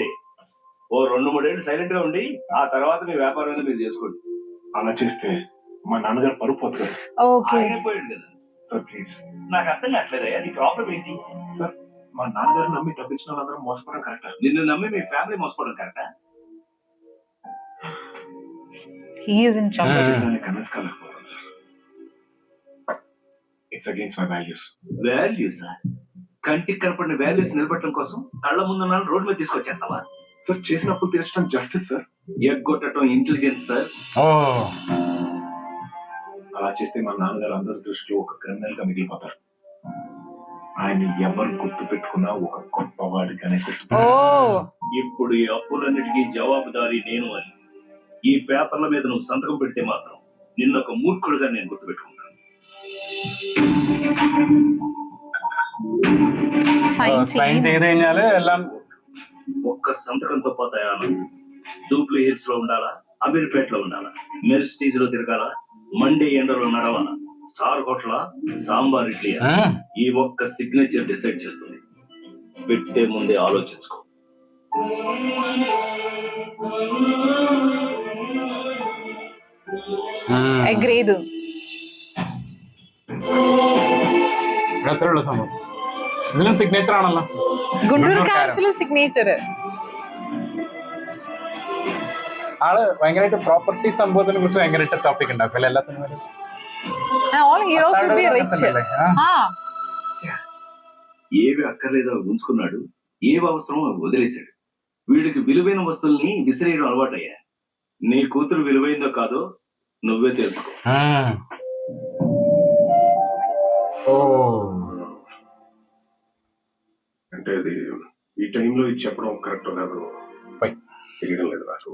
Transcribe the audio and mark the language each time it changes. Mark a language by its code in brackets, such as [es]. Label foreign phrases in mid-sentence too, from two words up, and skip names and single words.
[te] ఓ 2-3 ఏళ్ళు సైలెంట్ గా ఉండి ఆ తర్వాత మీ వ్యాపారం మీద మీరు చేసుకోండి. అలా చేస్తే మా నాన్నగారు పరుపు పోతుంది. అయిపోయాడు కదా [en] sir please. [te] నాకు అర్థం కావట్లేదయ్యా, నీ ప్రాబ్లం ఏంటి? సార్ మా నాన్నగారు నమ్మి డబ్బు ఇచ్చిన వాళ్ళందరూ మోసపోవడం కరెక్టా? నిన్ను నమ్మి మీ ఫ్యామిలీ మోసపోవడం కరెక్టా? [en] he is in trouble. [te] కన్విన్స్ కాలేకపోతాను సార్. [en] it's against my values. [te] వాల్యూస్ కంటికి కనపడిన వాల్యూస్ నిలబెట్టడం కోసం కళ్ళ ముందున్న రోడ్డు మీద తీసుకొచ్చేస్తావా? సార్ చేసినప్పుడు తీర్చడం [en] justice sir. [te] ఎగ్గొట్టడం [en] intelligence sir. [te] అలా చేస్తే మా నాన్నగారు అందరి దృష్టిలో ఒక క్రిమినల్ గా మిగిలిపోతారు. ఆయన ఎవరు గుర్తు పెట్టుకున్నా ఒక గొప్పవాడిగానే ఓ ఇప్పుడు ఈ అప్పులన్నిటికీ జవాబుదారీ నేను అని ఈ పేపర్ల మీద నువ్వు సంతకం పెడితే మాత్రం నిన్నొక మూర్ఖుడుగా నేను గుర్తుపెట్టుకుంటాను. [ml] സൈൻ ചെയ്ത് കഴിഞ്ഞാല് എല്ലാം [te] ఒక్క సంతకంతో పోతాయా? జూబ్లీ హిల్స్ లో ఉండాలా, అమీర్పేటలో ఉండాలా, మెరిస్టీస్ లో తిరగాలా, మండే ఎండలో నడవాలా, స్టార్ హోటలా, సాంబార్ ఇడ్లీ, ఈ ఒక్క [en] signature decide [te] చేస్తుంది. పెట్టే ముందే ఆలోచించుకో. [ml] അഗ്രീഡ്. അത്രേ ഉള്ളൂ സംഭവം. ഇതിലും സിഗ്നേച്ചർ ആണല്ലോ, ഗുഡൂർ കാരത്തിലും സിഗ്നേച്ചർ. ആള് ഭയങ്കരമായിട്ട് പ്രോപ്പർട്ടി സംഭവത്തിനെ കുറിച്ച് ഭയങ്കരമായിട്ട് ടോപ്പിക് ഉണ്ടാക്കും എല്ലാ സിനിമയിലും. [en] All heroes will be rich. [te] ఏవి అక్కర్లేదో ఉంచుకున్నాడు, ఏవి అవసరమో అవి వదిలేశాడు. వీడికి విలువైన వస్తువుల్ని విసిరేయడం అలవాటయ్యా. నీ కూతురు విలువైందో కాదో నువ్వే తెలుసుకో. అంటే అది ఈ టైంలో ఇది చెప్పడం కరెక్ట్ కాదు తెలియడం లేదు నాకు.